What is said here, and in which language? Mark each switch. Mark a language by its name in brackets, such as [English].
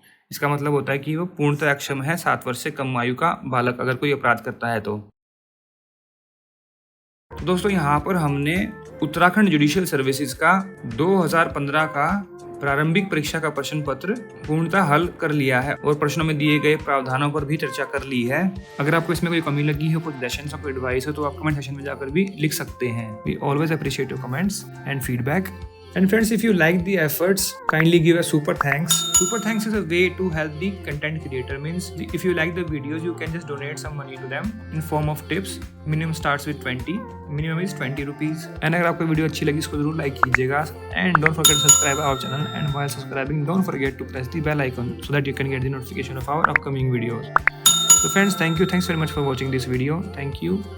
[Hindi] इसका मतलब होता है कि वो पूर्णतः अक्षम है, 7 वर्ष से कम आयु का बालक अगर कोई अपराध करता है तो दोस्तों यहाँ पर हमने उत्तराखंड जुडिशियल सर्विसेज का 2015 का प्रारंभिक परीक्षा का प्रश्न पत्र पूर्णतः हल कर लिया है और प्रश्नों में दिए गए प्रावधानों पर भी चर्चा कर ली है। अगर आपको इसमें कोई कमी लगी हो, कोई सजेशन या कोई एडवाइस हो तो आप कमेंट सेक्शन में जाकर भी लिख सकते हैं। [English] We always appreciate your comments and feedback. And friends, if you like the efforts, kindly give a super thanks. Super thanks is a way to help the content creator. Means if you like the videos, you can just donate some money to them in form of tips. Minimum starts with 20. Minimum is 20 rupees. And [Hindi] अगर आपको video अच्छी लगी इसको जरूर like कीजिएगा. [English] And don't forget to subscribe our channel. And while subscribing, don't forget to press the bell icon so that you can get the notification of our upcoming videos. So friends, thank you. Thanks very much for watching this video. Thank you.